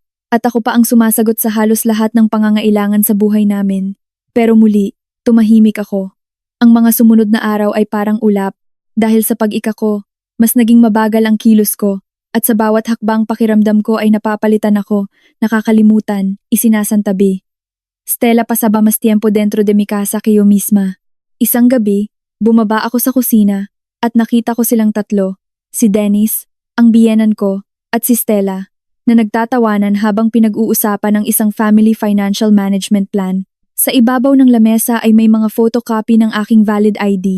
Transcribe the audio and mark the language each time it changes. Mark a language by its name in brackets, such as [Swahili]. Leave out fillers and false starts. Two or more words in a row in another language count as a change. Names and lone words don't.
[Filipino] At ako pa ang sumasagot sa halos lahat ng pangangailangan sa buhay namin. Pero muli, tumahimik ako. Ang mga sumunod na araw ay parang ulap. Dahil sa pag-ika ko, mas naging mabagal ang kilos ko. At sa bawat hakbang pakiramdam ko ay napapalitan ako, nakakalimutan, isinasantabi. [Spanish] Stella pasaba mas tiempo dentro de mi casa que yo misma. [Filipino] Isang gabi, bumaba ako sa kusina at nakita ko silang tatlo, si Dennis, ang biyenan ko, at si Stella, na nagtatawanan habang pinag-uusapan ng isang [English] family financial management plan. [Filipino] Sa ibabaw ng lamesa ay may mga photocopy ng aking [English] valid ID.